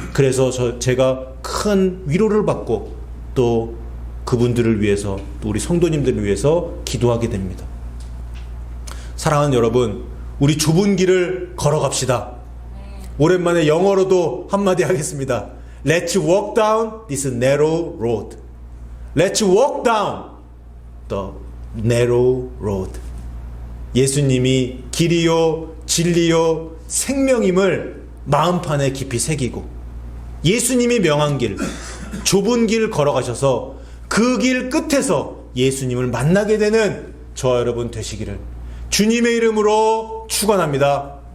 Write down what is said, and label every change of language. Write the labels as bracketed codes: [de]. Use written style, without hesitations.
[ko] 그래서 제가 큰 위로를 받고 또 그분들을 위해서 또 우리 성도님들을 위해서 기도하게 됩니다. 사랑하는 여러분, 우리 좁은 길을 걸어갑시다. 오랜만에 영어로도 한마디 하겠습니다. [en] Let's walk down this narrow road. Let's walk down the narrow road. [ko] 예수님이 길이요 진리요 생명임을 마음판에 깊이 새기고 예수님이 명한 길, 좁은 길 걸어가셔서 그 길 끝에서 예수님을 만나게 되는 저와 여러분 되시기를 주님의 이름으로 축원합니다.